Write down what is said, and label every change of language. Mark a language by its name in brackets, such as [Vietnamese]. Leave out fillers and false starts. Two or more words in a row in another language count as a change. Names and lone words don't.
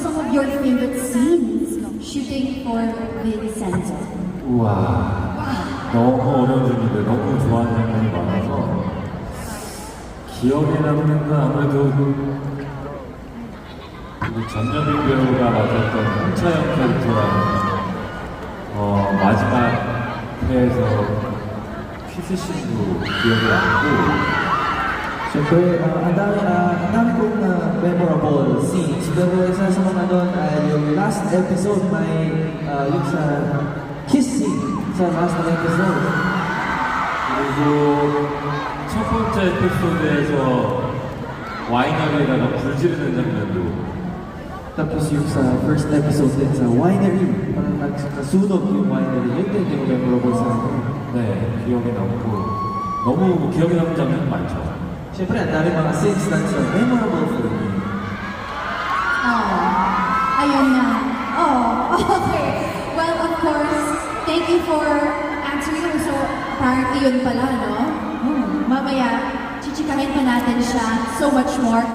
[English] your favorite scenes shooting for Vincenzo? [Korean] 우와, 너무 어려운 질문인데 너무 좋아하는 장면이 많아서 기억에 남는 건 아무래도 우리 전여빈 배우가 맡았던 홍차영 캐릭터랑 마지막 회에서 키스씬도 기억에 남고. [Filipino] Siyempre, ang dami kong [English] memorable scenes. [Filipino] Pero isa sa mga doon ay yung [English] last episode, [Filipino] may yung sa [English] kiss scene [Filipino] sa [English] last episode. [Korean] 그리고 첫 번째 에피소드에서 와이너리에다가 불 지르는 장면도. [Filipino] Tapos yung sa [English] first episode [Filipino] din sa winery, parang nagkasunog yung winery. Yun din yung memorable sa akin. [Korean] 네, 기억에 남고 너무 기억에 남는 장면 많죠. [Filipino] Siyempre, ang dami mga [English] scenes that's memorable for me. [Filipino] Oh, ayun na. [English] Oh, okay. Well, of course, thank you for answering. So, apparently [Filipino] yun pala, no? Mamaya, chichikahin pa natin siya [English] so much more.